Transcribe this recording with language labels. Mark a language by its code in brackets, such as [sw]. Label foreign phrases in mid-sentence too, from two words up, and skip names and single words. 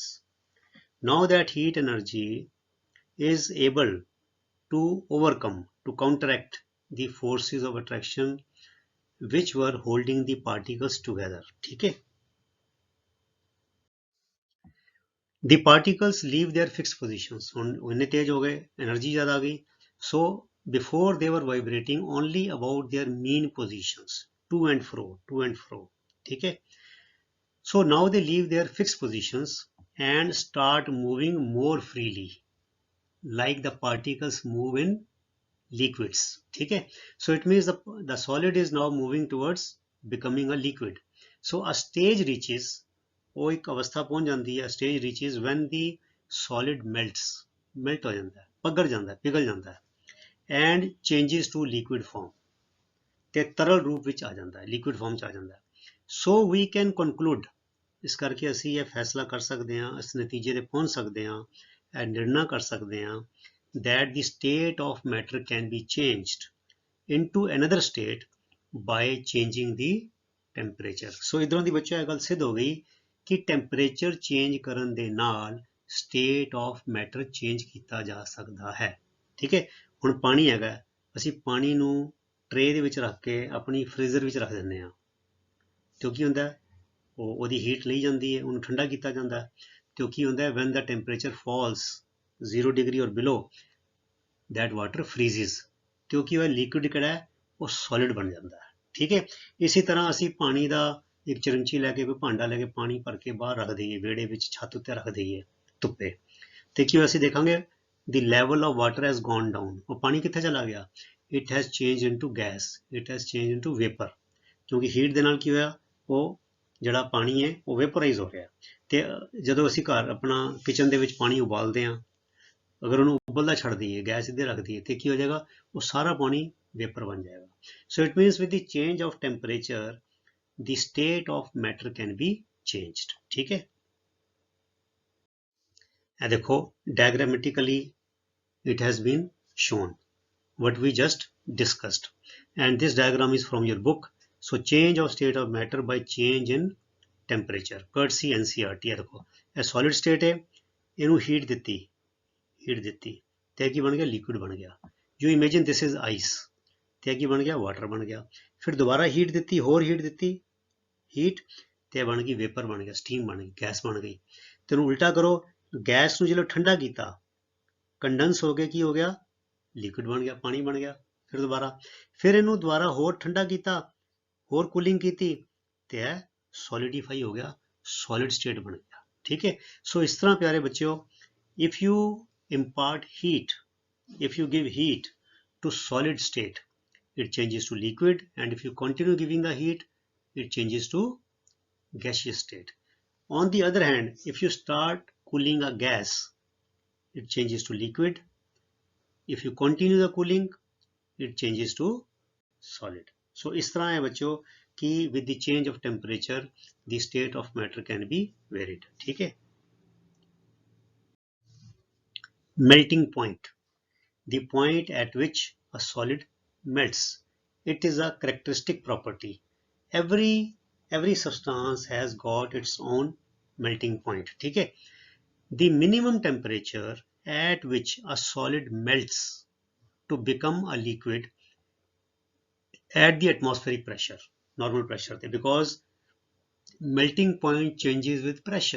[en] Now that heat energy is able to overcome, to counteract the forces of attraction which were holding the particles together. Okay? The particles leave their fixed positions. [hi] उन्हें तेज हो गए, energy ज़्यादा आ गई. [en] So before they were vibrating only about their mean positions, to and fro. Okay? So now they leave their fixed positions and start moving more freely like the particles move in liquids. Okay? So it means the solid is now moving towards becoming a liquid. So a stage reaches [hi] वो एक अवस्था पहुंच जाती है [en] stage reaches when the solid melt [hi] हो जाता है पिघल जाता है [en] and changes to liquid form, [pa] ਤੇ ਤਰਲ ਰੂਪ ਵਿੱਚ ਆ ਜਾਂਦਾ ਹੈ, [en] liquid form [pa] ਚ ਆ ਜਾਂਦਾ ਹੈ। [en] so we can conclude, [pa] ਇਸ ਕਰਕੇ ਅਸੀਂ ਇਹ ਫੈਸਲਾ ਕਰ ਸਕਦੇ ਹਾਂ, ਇਸ ਨਤੀਜੇ ਤੇ ਪਹੁੰਚ ਸਕਦੇ ਹਾਂ, ਇਹ ਨਿਰਣਾ ਕਰ ਸਕਦੇ ਹਾਂ [en] that the state of matter can be changed into another state by changing the temperature। [pa] ਸੋ ਇਧਰੋਂ ਦੀ ਬੱਚਾ ਇਹ ਗੱਲ ਸਿੱਧ ਹੋ ਗਈ ਕਿ [en] temperature change [pa] ਕਰਨ ਦੇ ਨਾਲ [en] state of matter [pa] ਚੇਂਜ ਕੀਤਾ ਜਾ ਸਕਦਾ ਹੈ। ਠੀਕ ਹੈ, ਹੁਣ ਪਾਣੀ ਹੈਗਾ, ਅਸੀਂ ਪਾਣੀ ਨੂੰ ਟਰੇ ਦੇ ਵਿੱਚ ਰੱਖ ਕੇ ਆਪਣੀ ਫ੍ਰੀਜ਼ਰ ਵਿੱਚ ਰੱਖ ਦਿੰਦੇ ਹਾਂ, ਤੇ ਕੀ ਹੁੰਦਾ, ਉਹਦੀ ਹੀਟ ਲਈ ਜਾਂਦੀ ਹੈ, ਉਹਨੂੰ ਠੰਡਾ ਕੀਤਾ ਜਾਂਦਾ ਹੈ, ਤੇ ਕੀ ਹੁੰਦਾ, [en] when the temperature falls 0 degree or below that water freezes, [pa] ਤੇ ਕੀ ਹੋਇਆ, ਲਿਕੁਇਡ ਕਿਹੜਾ ਹੈ ਉਹ ਸੋਲਿਡ ਬਣ ਜਾਂਦਾ ਹੈ। ਠੀਕ ਹੈ, ਇਸੇ ਤਰ੍ਹਾਂ ਅਸੀਂ ਪਾਣੀ ਦਾ ਇੱਕ ਚਰੰਚੀ ਲੈ ਕੇ, ਕੋਈ ਭਾਂਡਾ ਲੈ ਕੇ ਪਾਣੀ ਭਰ ਕੇ ਬਾਹਰ ਰੱਖ ਦਈਏ, ਵਿਹੜੇ ਵਿੱਚ ਛੱਤ ਉੱਤੇ ਰੱਖ ਦਈਏ ਧੁੱਪੇ, ਤੇ ਕੀ ਹੋਇਆ, ਅਸੀਂ ਦੇਖਾਂਗੇ [en] the level of water has gone down, [pa] ਉਹ ਪਾਣੀ ਕਿੱਥੇ ਚਲਾ ਗਿਆ, [en] it has changed into gas, it has changed into vapor, [pa] ਕਿਉਂਕਿ ਹੀਟ ਦੇ ਨਾਲ ਕੀ ਹੋਇਆ, ਉਹ ਜਿਹੜਾ ਪਾਣੀ ਹੈ ਉਹ ਵੇਪੋਰਾਈਜ਼ ਹੋ ਰਿਹਾ। ਤੇ ਜਦੋਂ ਅਸੀਂ ਘਰ ਆਪਣਾ ਕਿਚਨ ਦੇ ਵਿੱਚ ਪਾਣੀ ਉਬਾਲਦੇ ਹਾਂ, ਅਗਰ ਉਹਨੂੰ ਉਬਲਦਾ ਛੱਡ ਦਈਏ, ਗੈਸ ਸਿੱਧੇ ਰੱਖ ਦਈਏ, ਤੇ ਕੀ ਹੋ ਜਾਏਗਾ, ਉਹ ਸਾਰਾ ਪਾਣੀ ਵੇਪਰ ਬਣ ਜਾਏਗਾ। [en] so it means with the change of temperature the state of matter can be changed। [hi] ठीक है, ये देखो [en] diagrammatically it has been shown what we just discussed, and this diagram is from your book। so change of state of matter by change in temperature, courtesy NCERT। [hi] ये देखो ये [en] solid state [hi] है, [pa] ਇਹਨੂੰ ਹੀਟ ਦਿੱਤੀ ਤੇ ਕੀ ਬਣ ਗਿਆ, ਲਿਕੁਇਡ ਬਣ ਗਿਆ। [en] you imagine this is ice, [pa] ਤੇ ਕੀ ਬਣ ਗਿਆ, ਵਾਟਰ ਬਣ ਗਿਆ। ਫਿਰ ਦੁਬਾਰਾ ਹੀਟ ਦਿੱਤੀ, ਹੋਰ ਹੀਟ ਦਿੱਤੀ, ਹੀਟ ਤੇ ਬਣ ਗਈ ਵੇਪਰ, ਬਣ ਗਿਆ ਸਟੀਮ, ਬਣ ਗਈ ਗੈਸ, ਬਣ ਗਈ। ਤੇ ਇਹਨੂੰ ਉਲਟਾ ਕਰੋ, ਗੈਸ ਨੂੰ ਜਦੋਂ ਠੰਡਾ ਕੀਤਾ, ਕੰਡੈਂਸ ਹੋ ਕੇ ਕੀ ਹੋ ਗਿਆ, ਲਿਕੁਇਡ ਬਣ ਗਿਆ, ਪਾਣੀ ਬਣ ਗਿਆ। ਫਿਰ ਇਹਨੂੰ ਦੁਬਾਰਾ ਹੋਰ ਠੰਡਾ ਕੀਤਾ, ਹੋਰ ਕੂਲਿੰਗ ਕੀਤੀ, ਤੇ ਇਹ ਸੋਲਿਡੀਫਾਈ ਹੋ ਗਿਆ, [en] solid state [pa] ਬਣ ਗਿਆ। ਠੀਕ ਹੈ, ਸੋ ਇਸ ਤਰ੍ਹਾਂ ਪਿਆਰੇ ਬੱਚਿਓ, [en] if you impart heat, if you give heat to solid state, it changes to liquid, and if you continue giving the heat, it changes to gaseous state। on the other hand, if you start cooling a gas, it changes to liquid, if you continue the cooling, it changes to solid। so [hi] इस तरह है बच्चों कि [en] with the change of temperature the state of matter can be varied। [hi] ठीक है, [en] melting point, the point at which a solid melts, it is a characteristic property। every substance has got its own melting point। ठीक है, the minimum temperature at which a solid melts to become a liquid at the atmospheric pressure, normal pressure, because melting point changes with pressure।